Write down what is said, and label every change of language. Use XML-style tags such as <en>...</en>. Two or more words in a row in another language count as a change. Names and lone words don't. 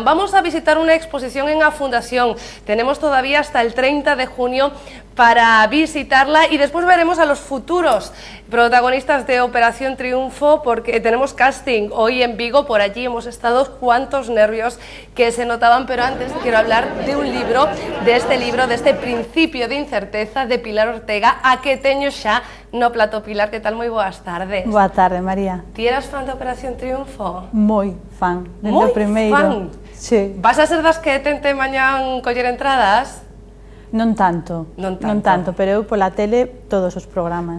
<es>Vamos a visitar una exposición en A Fundación, tenemos todavía hasta el 30 de junio para visitarla, y después veremos a los futuros protagonistas de Operación Triunfo, porque tenemos casting hoy en Vigo. Por allí hemos estado, cuántos nervios que se notaban, pero antes quiero hablar de un libro, de este Principio de Incerteza, de Pilar Ortega,</es> <gl>a que teño xa no plato. Pilar, que tal? Moi boas tardes. Boa tarde, María. Ti eras fan de Operación Triunfo? Moi fan, desde o primeiro. Fan? Sí. Vas a ser das que tente mañán coller entradas? Non tanto, pero eu pola tele todos os programas.</gl>